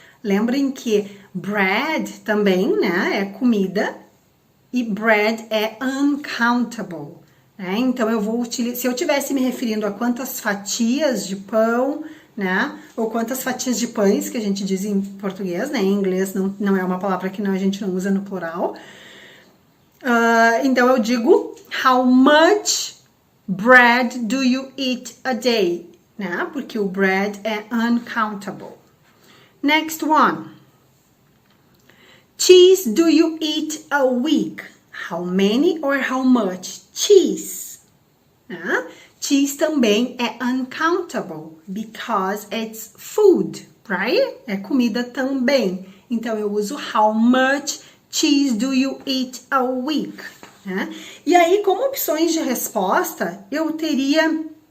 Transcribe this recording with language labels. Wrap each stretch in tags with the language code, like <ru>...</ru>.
<pt>Lembrem que bread também, né, é comida e bread é uncountable. Então, eu vou utilizar, se eu estivesse me referindo a quantas fatias de pão, né, ou quantas fatias de pães, que a gente diz em português, né, em inglês não é uma palavra que a gente não usa no plural. Então, eu digo,</pt> <en>how much bread do you eat a day?</en> <pt>Né, porque o bread é uncountable.</pt> <en>Next one. Cheese do you eat a week? How many or how much? Cheese. Cheese</en> <pt>também é</pt> <en>uncountable because it's food, right?</en> <pt>É comida também. Então, eu uso</pt> <en>how much cheese do you eat a week?</en> <pt>E aí, como opções de resposta, eu teria...</pt>